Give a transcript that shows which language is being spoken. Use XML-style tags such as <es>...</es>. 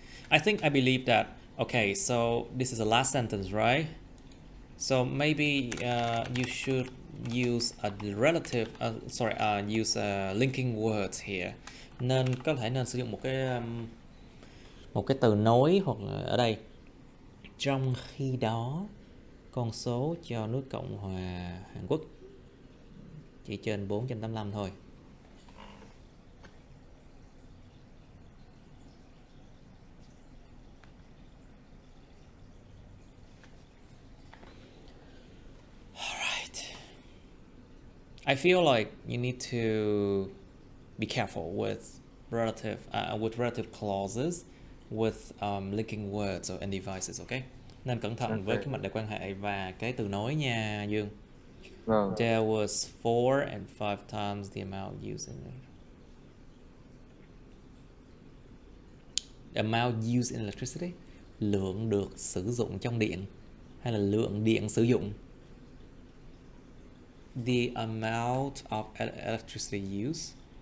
<en>I believe that, okay, so this is the last sentence, right? So maybe you should use a relative, use linking words here.</en> <vi>Nên có thể nên sử dụng một cái từ nối hoặc ở đây. Trong khi đó, con số cho nước Cộng hòa Hàn Quốc chỉ trên 485 thôi.</vi> <en>I feel like you need to be careful with relative clauses, with linking words or and devices, okay?</en> <vi>Nên cẩn thận với</vi> <en>Ok.</en> <vi>cái mệnh đề quan hệ và cái từ nối nha Dương. Vâng.</vi> <en>There was 4 and 5 times the amount used in it. The amount used in electricity,</en> <vi>lượng được sử dụng trong điện hay là lượng điện sử dụng.</vi> <en>The amount of electricity used.</en>